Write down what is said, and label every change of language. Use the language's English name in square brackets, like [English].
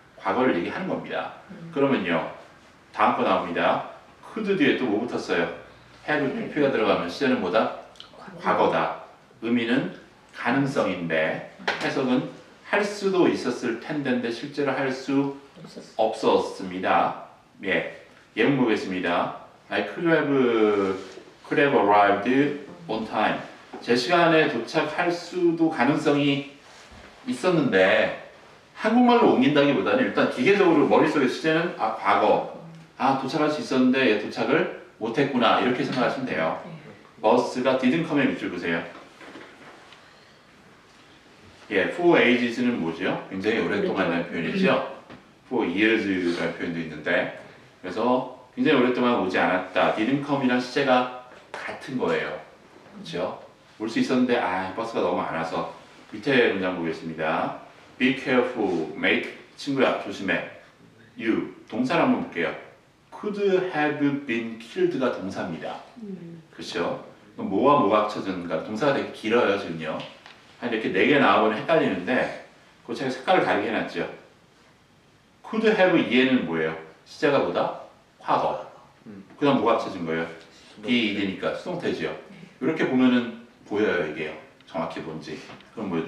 [Korean] 과거를 얘기하는 겁니다. 그러면요. 다음 거 나옵니다. could 뒤에 또 뭐 붙었어요? have pp가 들어가면 시제는 뭐다? 과거다. 의미는 가능성인데 해석은 할 수도 있었을 텐데인데 실제로 할 수 없었습니다. 예, 예문 보겠습니다. [English] I could have arrived on time. [Korean] 제 시간에 도착할 수도 가능성이 있었는데 한국말로 옮긴다기보다는 일단 기계적으로 머릿속에 시제는 과거 도착할 수 있었는데 얘 도착을 못했구나 이렇게 생각하시면 돼요. 버스가 didn't come의 밑줄 보세요. 예, for ages는 뭐죠? 굉장히 오랫동안이라는 표현이죠. for years라는 표현도 있는데 그래서 굉장히 오랫동안 오지 않았다. didn't come이랑 시제가 같은 거예요. 그렇죠? 올 수 있었는데 버스가 너무 안 와서 밑에 문장 보겠습니다. [English] Be careful, mate. [Korean] 친구야, 조심해. You, 동사를 한번 볼게요. Could have been killed가 동사입니다. 그렇죠? 그럼 뭐와 뭐가 합쳐졌는가? 동사가 되게 길어요, 지금요. 한 이렇게 4개 나와보면 헷갈리는데 그 제가 색깔을 다르게 해놨죠. Could have 이해는 뭐예요? 시제가 뭐다? 과거. 그 다음 뭐가 합쳐진 거예요? be, id니까 수동태지요. 이렇게 보면은 보여요, 이게요. 정확히 뭔지. 그럼 뭐예요?